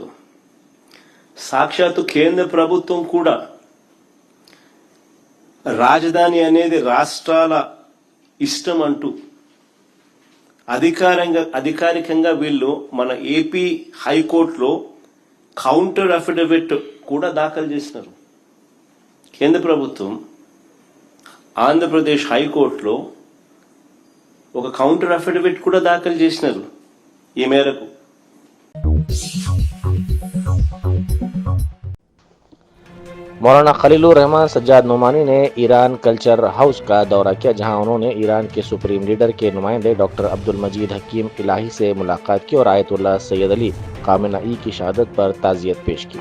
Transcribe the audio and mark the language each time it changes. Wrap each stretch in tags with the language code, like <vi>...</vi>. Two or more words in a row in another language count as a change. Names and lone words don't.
<te>సాక్షాత్తు కేంద్ర ప్రభుత్వం కూడా రాజధాని అనేది రాష్ట్రాల ఇష్టం అంటూ అధికారికంగా వీళ్ళు మన ఏపీ హైకోర్టులో</te> <en>counter affidavit</en> <te>కూడా దాఖలు చేసినారు. కేంద్ర ప్రభుత్వం ఆంధ్రప్రదేశ్ హైకోర్టులో ఒక</te> <en>counter affidavit</en> <te>కూడా దాఖలు చేసినారు ఈ మేరకు.</te> <ur>مولانا خلیل الرحمان سجاد نعمانی نے ایران کلچر ہاؤس کا دورہ کیا، جہاں انہوں نے ایران کے سپریم لیڈر کے نمائندے ڈاکٹر عبدالمجید حکیم الہی سے ملاقات کی اور آیت اللہ سید علی خامنہ ای کی شہادت پر تعزیت پیش کی۔</ur>